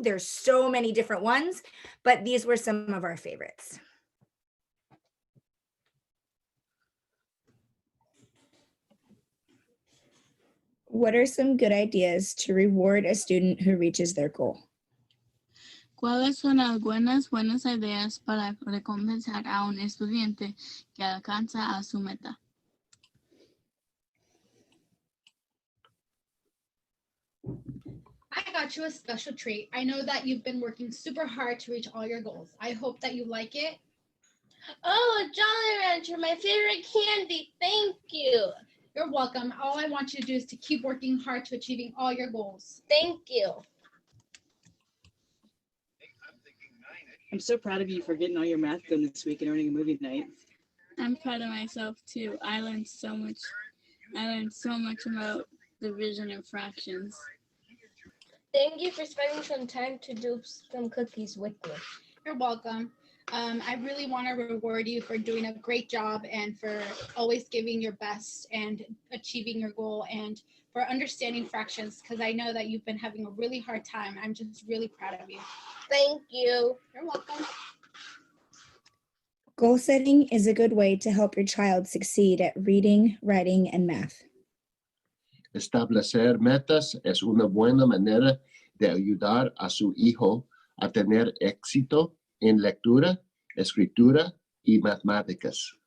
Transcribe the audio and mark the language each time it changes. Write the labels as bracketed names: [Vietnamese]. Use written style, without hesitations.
[English] There's so many different ones, but these were some of our favorites. What are some good ideas to reward a student who reaches their goal? [Spanish] ¿Cuáles son algunas buenas ideas para recompensar a un estudiante que alcanza a su meta? [English] I got you a special treat. I know that you've been working super hard to reach all your goals. I hope that you like it. Oh, a Jolly Rancher, my favorite candy. Thank you. You're welcome. All I want you to do is to keep working hard to achieving all your goals. Thank you. I'm so proud of you for getting all your math done this week and earning a movie night. I'm proud of myself too. I learned so much about division and fractions. Thank you for spending some time to do some cookies with me. You're welcome. I really want to reward you for doing a great job and for always giving your best and achieving your goal and for understanding fractions because I know that you've been having a really hard time. I'm just really proud of you. Thank you. You're welcome. Goal setting is a good way to help your child succeed at reading, writing, and math. [Spanish] Establecer metas es una buena manera de ayudar a su hijo a tener éxito en lectura, escritura y matemáticas.